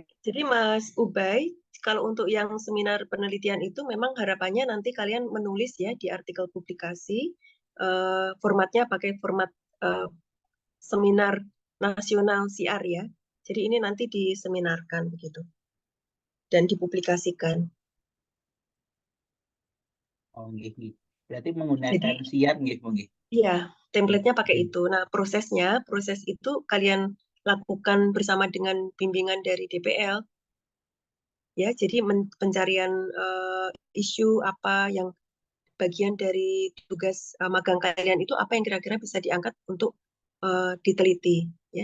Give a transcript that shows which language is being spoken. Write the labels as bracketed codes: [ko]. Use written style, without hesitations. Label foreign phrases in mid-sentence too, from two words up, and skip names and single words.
[id] Jadi Mas Ubay, kalau untuk yang seminar penelitian itu memang harapannya nanti kalian menulis ya di artikel publikasi, formatnya pakai format seminar nasional CR ya. Jadi ini nanti diseminarkan begitu dan dipublikasikan. [jv] Oh nggih, nggih. [id] Berarti menggunakan Jadi siar nggih Bu nggih. iya, template-nya pakai itu. Nah, proses itu kalian lakukan bersama dengan bimbingan dari DPL. Ya, jadi pencarian isu apa yang bagian dari tugas magang kalian itu apa yang kira-kira bisa diangkat untuk diteliti, ya.